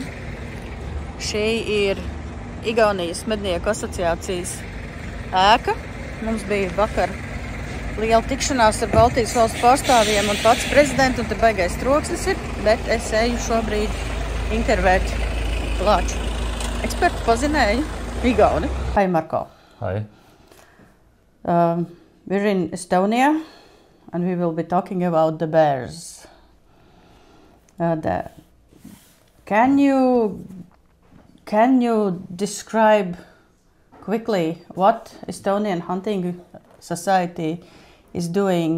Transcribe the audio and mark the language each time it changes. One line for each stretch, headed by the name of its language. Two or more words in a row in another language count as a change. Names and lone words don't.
Latvian: Šī ir Igaunijas mednieku asociācijas ēka. Mums bija vakar liela tikšanās ar Baltijas valstu pārstāvjiem un pats prezidents, un te baigais troksnis ir, bet es eju šobrīd intervēt lāču. Eksperti pazinēja Igauni.
English: Hi, Marko. Hi. We're in Estonia, and we will be talking about the bears. Can you describe quickly what Estonian hunting society is doing?